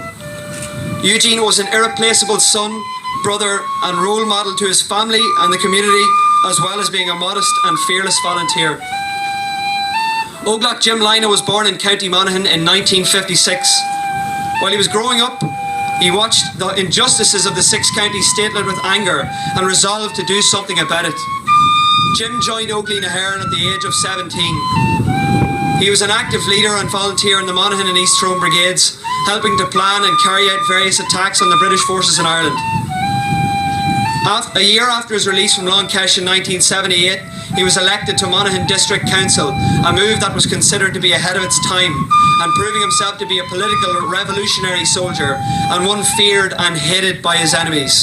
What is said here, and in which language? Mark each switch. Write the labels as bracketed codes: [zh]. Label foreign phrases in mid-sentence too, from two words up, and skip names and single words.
[en] Eugene was an irreplaceable son, brother and role model to his family and the community, as well as being a modest and fearless volunteer. Oglach Jim Lina was born in County Monaghan in 1956. While he was growing up, he watched the injustices of the 6 counties statelet with anger and resolved to do something about it. Jim joined Óglaigh na hÉireann at the age of 17. He was an active leader and volunteer in the Monaghan and East Tyrone brigades, helping to plan and carry out various attacks on the British forces in Ireland. A year after his release from Longkesh in 1978, he was elected to Monaghan District Council, a move that was considered to be ahead of its time, and proving himself to be a political revolutionary soldier and one feared and hated by his enemies.